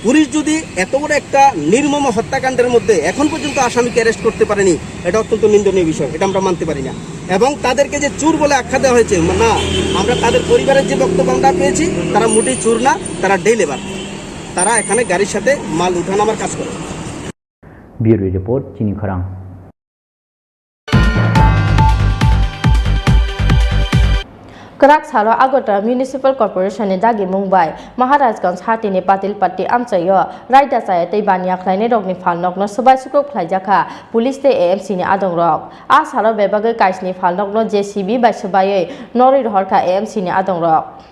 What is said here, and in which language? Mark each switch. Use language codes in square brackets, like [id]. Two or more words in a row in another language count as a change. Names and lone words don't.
[bn] পুলিশ যদি এত বড় একটা নির্মম হত্যাকাণ্ডের মধ্যে এখন পর্যন্ত আসামিকে অ্যারেস্ট করতে পারেনি, এটা অত্যন্ত নিন্দনীয় বিষয়, এটা আমরা মানতে পারি না। এবং তাদেরকে যে চোর বলে আখ্যা দেওয়া হয়েছে, না, আমরা তাদের পরিবারের যে বক্তব্য আমরা পেয়েছি, তারা মোটেই চোর না, তারা [en] day labour, [bn] তারা এখানে গাড়ির সাথে মাল উঠানামার কাজ করে। [en] bureau report চিনি খরাং। [trp] Kerak Salo Agota Municipal Corporation ni dagi Mumbai Maharajganj hati ni patil patti amchayo raida saya tei bania khlaine rokni phalnok no sabai sukrok khlaijaka police te AMC ni adong rok a salo bebagai kaisni phalnok no JCB bai sabai nori rohorka AMC ni adong rok